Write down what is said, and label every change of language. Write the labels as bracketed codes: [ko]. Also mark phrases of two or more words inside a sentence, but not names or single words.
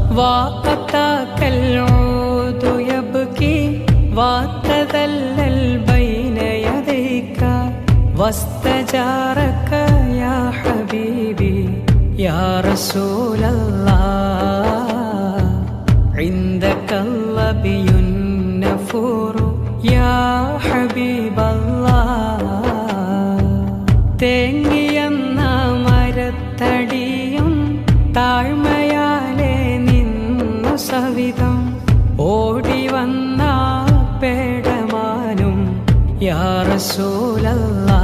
[ar] وأتاك العود يبكي وتذلل بين يديك واستجارك يا حبيبي يا رسول الله عندك اللبي النفور يا حبيب الله [ml] തേങ്ങിയെന്ന മരത്തടിയും താഴ്മയാലെ നിന്നു സവിധം ഓടി വന്ന പേടമാനും [ar] يا رسول الله